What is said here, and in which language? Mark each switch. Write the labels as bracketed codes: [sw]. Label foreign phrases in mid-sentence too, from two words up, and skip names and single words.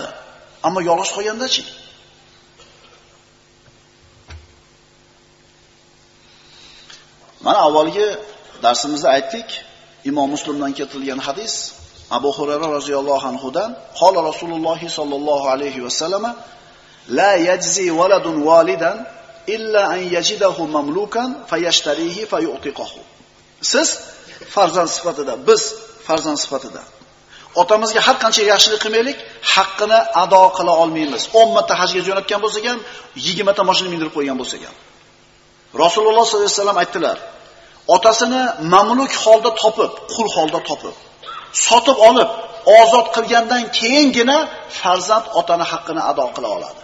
[uz] Ammo yolg'iz qolganda-chi? Mana avvalgi darsimizda aytdik, Imom Muslimdan keltirilgan hadis, Abu Hurayra roziyallohu anhudan, [ar] قال رسول الله صلى الله عليه وسلم لا يجزي ولد والدا إلا أن يجده مملوكا فيشتريه فيعتقه. [uz] Siz farzand sifatida, biz farzand sifatida otamizga har qancha yaxshilik qilmaylik, haqqini ado qila olmaymiz. 10 marta hajga jo'natgan bo'lsak ham, 20 ta mashina mindirib qo'ygan bo'lsak ham. Rasululloh [ar] صلى الله عليه وسلم [uz] aytdilar: otasini mamluk holda topib, qul holda topib, sotib olib, ozod qilgandan keyingina farzand otani haqqini ado qila oladi.